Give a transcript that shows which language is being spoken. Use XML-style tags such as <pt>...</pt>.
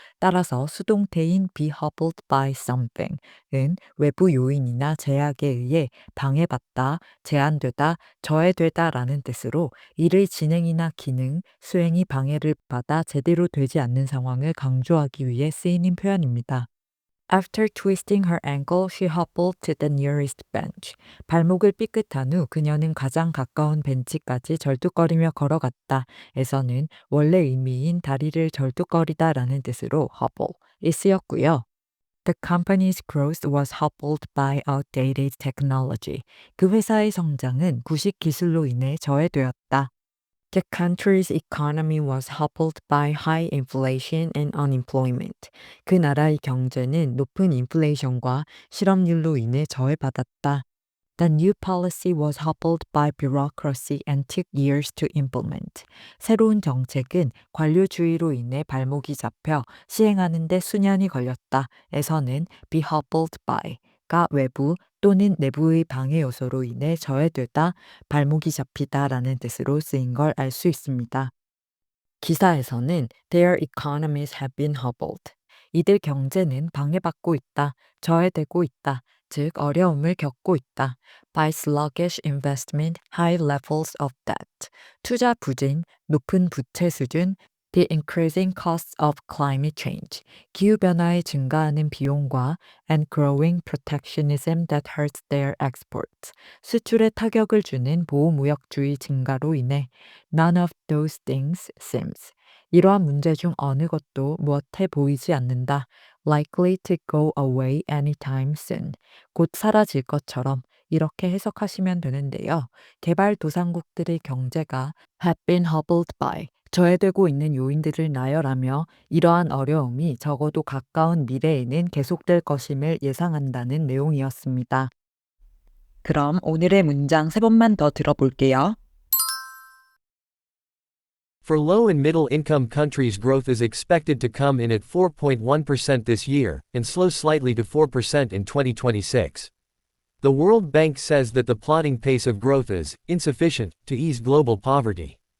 <ko>따라서 수동태인 be hobbled by something은 외부 요인이나 제약에 의해 방해받다, 제한되다, 저해되다라는 뜻으로 일의 진행이나 기능, 수행이 방해를 받아 제대로 되지 않는 상황을 강조하기 위해 쓰이는 표현입니다.</ko> <en>After twisting her ankle, she hobbled to the nearest bench.</en> <ko>발목을 삐끗한 후 그녀는 가장 가까운 벤치까지 절뚝거리며 걸어갔다. 에서는 원래 의미인 다리를 절뚝거리다라는 뜻으로 hobble이 쓰였고요.</ko> <en>The company's growth was hobbled by outdated technology.</en> <ko>그 회사의 성장은 구식 기술로 인해 저해되었다.</ko> <en>The country's economy was hobbled by high inflation and unemployment.</en> <ko>그 나라의 경제는 높은 인플레이션과 실업률로 인해 저해받았다.</ko> <en>The new policy was hobbled by bureaucracy and took years to implement.</en> <ko>새로운 정책은 관료주의로 인해 발목이 잡혀 시행하는 데 수년이 걸렸다. 에서는 be hobbled by가 외부 또는 내부의 방해 요소로 인해 저해되다, 발목이 잡히다라는 뜻으로 쓰인 걸 알 수 있습니다. 기사에서는</ko> <en>their economies have been hobbled.</en> <ko>이들 경제는 방해받고 있다, 저해되고 있다, 즉 어려움을 겪고 있다.</ko> <en>by sluggish investment, high levels of debt.</en> <ko>투자 부진, 높은 부채 수준,</ko> <en>the increasing costs of climate change.</en> <ko>기후변화에 증가하는 비용과</ko> <en>and growing protectionism that hurts their exports.</en> <ko>수출에 타격을 주는 보호무역주의 증가로 인해</ko> <en>none of those things seems.</en> <ko>이러한 문제 중 어느 것도 무엇해 보이지 않는다.</ko> <en>likely to go away anytime soon.</en> <ko>곧 사라질 것처럼 이렇게 해석하시면 되는데요. 개발도상국들의 경제가</ko> <en>have been hobbled by</en> <ko>저해되고 있는 요인들을 나열하며 이러한 어려움이 적어도 가까운 미래에는 계속될 것임을 예상한다는 내용이었습니다. 그럼 오늘의 문장 3번만 더 들어볼게요.</ko> <en>For low and middle income countries, growth is expected to come in at 4.1% this year, and slow slightly to 4% in 2026. The World Bank says that the plodding pace of growth is insufficient to ease global poverty.</en>